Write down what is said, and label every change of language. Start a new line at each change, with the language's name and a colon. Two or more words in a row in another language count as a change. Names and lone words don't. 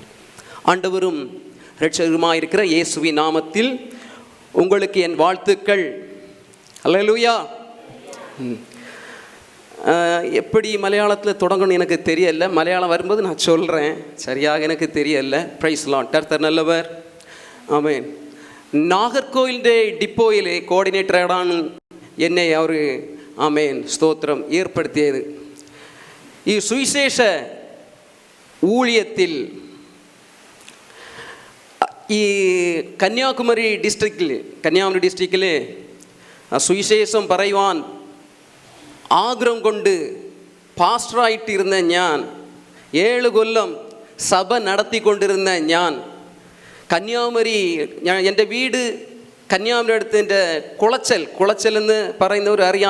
Tamil: ஆண்டவரும் இரட்சகருமாயிருக்கிற இயேசுவின் நாமத்தில் உங்களுக்கு என் வாழ்த்துக்கள். அல்லேலூயா. எப்படி மலையாளத்தில் தொடங்கணும் எனக்கு தெரியல. மலையாளம் வரும்போது நான் சொல்கிறேன், சரியாக எனக்கு தெரியல.
English: Praise Lord.
Tamil: கர்த்தர் நல்லவர். ஆமென்.
Malayalam: നാഗർകോവിലിൻ്റെ ഡിപ്പോയിലെ കോർഡിനേറ്ററാണ് എന്നെ അവർ ആമേൻ സ്തോത്രം ഏർപ്പെടുത്തിയത്. ഈ സുവിശേഷ ഊഴിയത്തിൽ ഈ കന്യാകുമാരി ഡിസ്ട്രിക്റ്റിൽ സുവിശേഷം പറയുവാൻ ആഗ്രഹം കൊണ്ട് പാസ്റ്ററായിട്ടിരുന്ന ഞാൻ, 7 കൊല്ലം സഭ നടത്തിക്കൊണ്ടിരുന്ന ഞാൻ, കന്യാകുമാരി, എൻ്റെ വീട് കന്യാകുമാരി അടുത്ത് എൻ്റെ കുളച്ചൽ എന്ന് പറയുന്നവർ അറിയാം.